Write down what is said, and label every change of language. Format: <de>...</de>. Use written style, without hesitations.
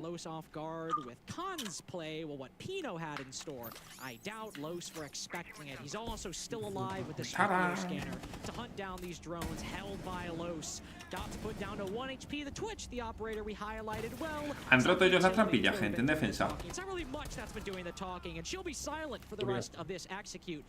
<en>Los off guard with Khan's play, well, what Pino had in store, I doubt Los were expecting it. He's also still alive with the spear scanner to hunt down these drones held by Los. Dots put down to 1 HP. The Twitch, the operator we highlighted well.</en> <es>Han roto ellos las trampillas, gente, en defensa.</es> <en>It's not really much that's been doing the talking, and she'll be silent for the rest of this execute.</en>